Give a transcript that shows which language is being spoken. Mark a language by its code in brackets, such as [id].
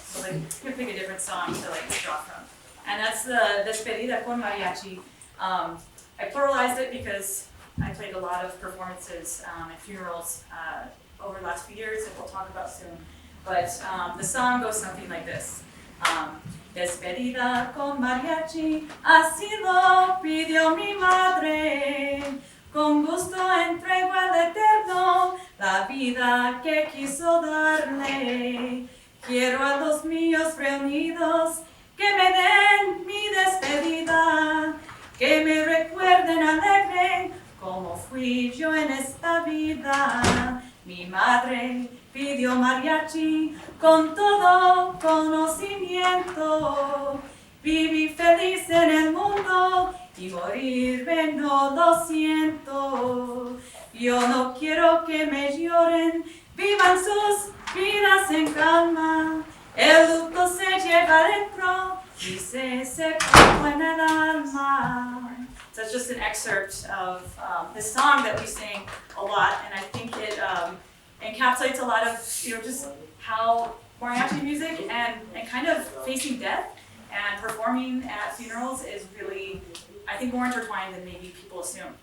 [en] So like, you can pick a different song to like draw from. And that's the Despedida con Mariachi. I pluralized it because I played a lot of performances at funerals over the last few years, and we'll talk about soon. But the song goes something like this. [es] Despedida con mariachi, así lo pidió mi madre. Con gusto entrego al Eterno la vida que quiso darle. Quiero a los míos reunidos que me den mi despedida, que me recuerden alegre como fui yo en esta vida. Mi madre pidió mariachi con todo conocimiento. Viví feliz en el mundo y morirme no lo siento. Yo no quiero que me lloren, vivan sus vidas en calma. El luto se lleva dentro y se seca en el alma. [en] So it's just an excerpt of this song that we sing a lot, and I think it encapsulates a lot of, just how mariachi music and kind of facing death and performing at funerals is really, I think, more intertwined than maybe people assume.